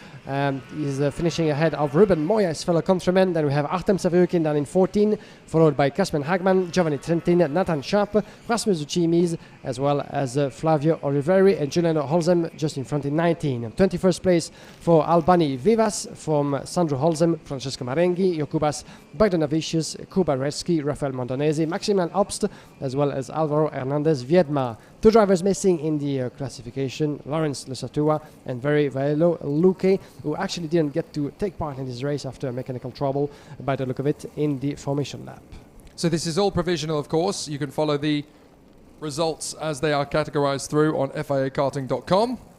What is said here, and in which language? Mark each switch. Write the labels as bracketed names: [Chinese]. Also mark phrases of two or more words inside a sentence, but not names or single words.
[English] He's finishing ahead of Ruben Moya, his fellow countryman. Then we have Artem Savyukin down in 14, followed by Kasper Hagman, Giovanni Trentin, Nathan Sharp, Rasmus Uchimis, as well as Flavio Oliveri and Giuliano Holzem just in front in 19. 21st place for Albani Vivas from Sandro Holzem, Francesco Marenghi, Jokubas Bogdanavicius, Kuba Reski, Rafael Mondonesi, Maximilian Obst, as well as Alvaro Hernandez Viedma. 2 drivers missing in the classification, Lawrence Lesatua and Very Vaelo Luque, who actually didn't get to take part in this race after mechanical trouble, by the look of it, in the formation lap. So this is all provisional, of course. You can follow the results as they are categorized through on FIAKarting.com.